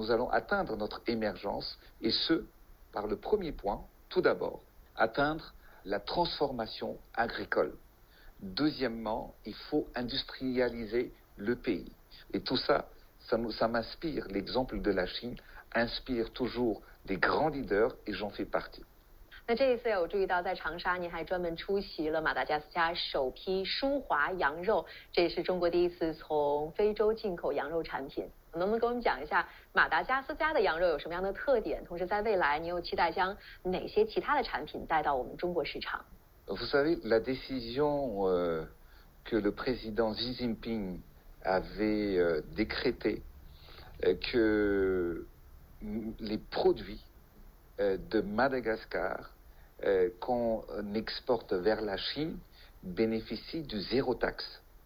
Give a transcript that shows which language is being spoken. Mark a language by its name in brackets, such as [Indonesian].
[French] Nous allons atteindre notre émergence, et ce, par le premier point, tout d'abord, atteindre la transformation agricole. Deuxièmement, il faut industrialiser le pays. Et tout ça, ça m'inspire. L'exemple de la Chine inspire toujours des grands leaders, et j'en fais partie. [Chinese] 那这一次有注意到，在长沙您还专门出席了马达加斯加首批舒华羊肉，这也是中国第一次从非洲进口羊肉产品。能不能给我们讲一下马达加斯加的羊肉有什么样的特点？同时，在未来您又期待将哪些其他的产品带到我们中国市场？ [French] Vous savez, la décision que le président Xi Jinping avait décrétée que les produits de Madagascar qu'on exporte vers la Chine bénéficient du zéro taxe.